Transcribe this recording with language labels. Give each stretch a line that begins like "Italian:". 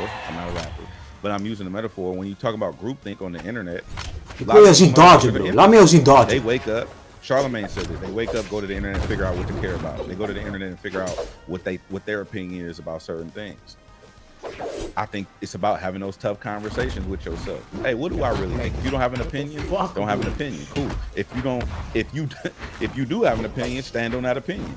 English: I'm not a rapper, but I'm using a metaphor. When you talk about groupthink on the internet,
Dutch: ik wil je zien dodgen, bro. Laat me jou zien dodgen.
English: They wake up Charlemagne said it. They wake up, go to the internet, and figure out what to care about. They go to the internet and figure out what their opinion is about certain things. I think it's about having those tough conversations with yourself. Hey, what do I really think? If you don't have an opinion, don't have an opinion. Cool. If you do have an opinion, stand on that opinion.